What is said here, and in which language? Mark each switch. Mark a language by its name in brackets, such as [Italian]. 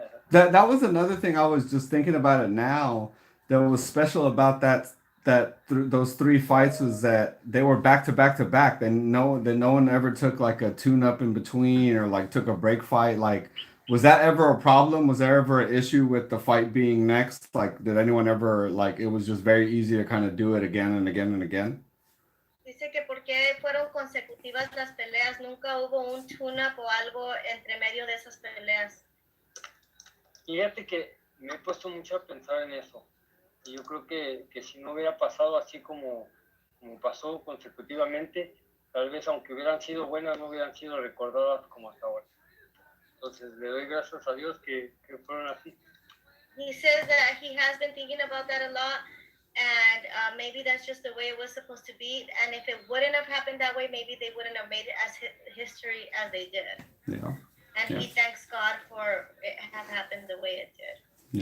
[English] That was another thing I was just thinking about it now. That was special about those 3 fights was that they were back to back to back. And no one ever took like a tune up in between or like took a break fight. Like, was that ever a problem? Was there ever an issue with the fight being next? Like, did anyone ever like it was just very easy to kind of do it again and again and again? [Spanish] Dice que porque fueron consecutivas las peleas, nunca hubo un tune-up o algo entre medio de esas peleas. Fíjate que me he puesto mucho a pensar en eso. Y yo creo que si no hubiera pasado así como pasó consecutivamente, tal vez aunque hubieran sido buenas, no hubieran sido recordadas como hasta ahora. Entonces le doy gracias a Dios que fueron así. [English] He says that he has been thinking about that a lot, and maybe that's just the way it was supposed to be. And if it wouldn't have happened that way, maybe they wouldn't have made it as history as they did. Yeah. And he thanks God for it have happened the way it did.